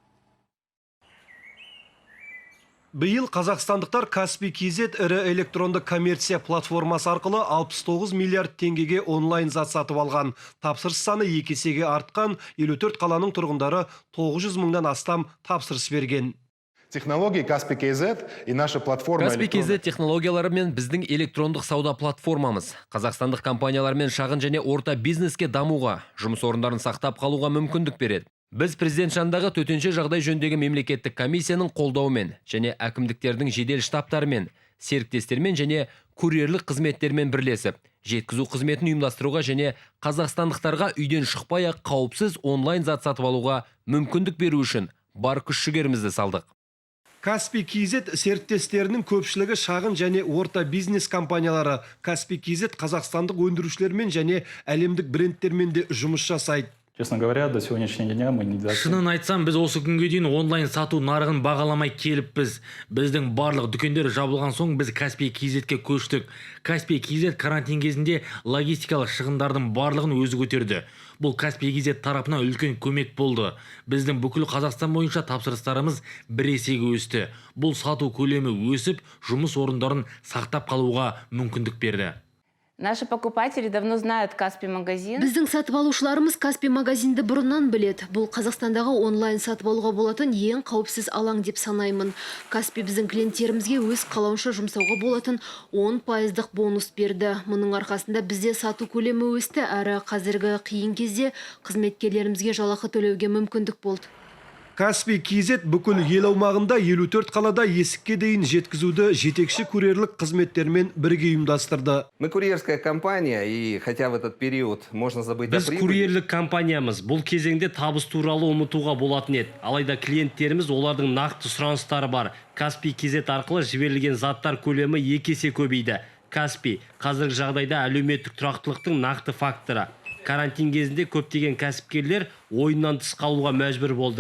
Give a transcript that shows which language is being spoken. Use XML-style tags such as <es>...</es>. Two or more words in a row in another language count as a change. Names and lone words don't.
<kk>Биыл қазақстандықтар Каспий KZ ірі электронды коммерция платформасы арқылы 69 миллиард теңгеге онлайн зат сатып алған. Тапсырыс саны 2 есеге артқан, 54 қаланың тұрғындары 900 мыңнан астам тапсырыс берген.</kk> <ru>Технологии Каспий KZ и наша платформа...</ru> <kk>Каспий KZ технологиялары мен біздің электрондық сауда платформамыз. Қазақстандық компаниялар мен шағын және орта бизнеске дамуға, жұмыс орындарын сақтап қалуға мүмкіндік береді. Біз президент жанындағы төтенше жағдай жөніндегі мемлекеттік комиссияның қолдауымен және әкімдіктердің жедел штабтарымен, серіктестермен және курьерлік қызметтермен бірлесіп, жеткізу қызметін ұйымдастыруға және қазақстандықтарға үйден шықпай-ақ қауіпсіз онлайн зат сатып алуға мүмкіндік беру үшін бар күш-жігерімізді салдық. Каспий KZ серіктестерінің көпшілігі шағын және орта бизнес компаниялары. Каспий KZ қазақстандық өндірушілермен және әлемдік брендтермен де жұмыс жасайды.</kk> <ru>Честно говоря, до сегодняшнего дня мы не</ru> <kk>Шынын айтсам, біз осы күнге дейін онлайн сату нарығын бағаламай келіппіз. Біздің барлық дүкендер жабылған соң біз Каспий KZ-ке көштік. Каспий KZ карантин кезінде логистикалық шығындардың барлығын өзі көтерді. Бұл Каспий KZ тарапынан үлкен көмек болды. Біздің бүкіл Қазақстан бойынша тапсырыстарымыз бір есеге өсті. Бұл сату көлемі өсіп, жұмыс орындарын сақтап қалуға мүмкіндік берді.</kk> <ru>Наши покупатели давно знают Каспий магазин.</ru> <kk>Біздің сатып алушыларымыз Каспий магазинді бұрыннан біледі. Бұл Қазақстандағы онлайн сатып алуға болатын ең қауіпсіз алаң деп санаймын. Каспий біздің клиенттерімізге өз қалауынша жұмсауға болатын 10% бонус берді. Мұның арқасында бізде сату көлемі өсті, әрі қазіргі қиын кезде қызметкерлерімізге жалақы төлеуге мүмкіндік болды. Каспий KZ бүкіл ел аумағында 54 қалада есікке дейін жеткізуді жетекші курьерлік қызметтермен бірге ұйымдастырды.</kk> <ru>Мы курьерская компания, и хотя в этот период можно забыть о</ru> <kk>Біз</kk> <ru>прибыли.</ru> <kk>курьерлік компаниямыз. Бұл кезеңде табыс туралы ұмытуға болатын еді. Алайда клиенттеріміз олардың нақты сұраныстары бар. Каспий KZ арқылы жіберілген заттар көлемі 2 есе көбейді. Каспий қазіргі жағдайда әлеуметтік тұрақтылықтың нақты факторы. Карантин кезінде көптеген кәсіпкерлер ойыннан тыс қалуға мәжбүр болды.</kk>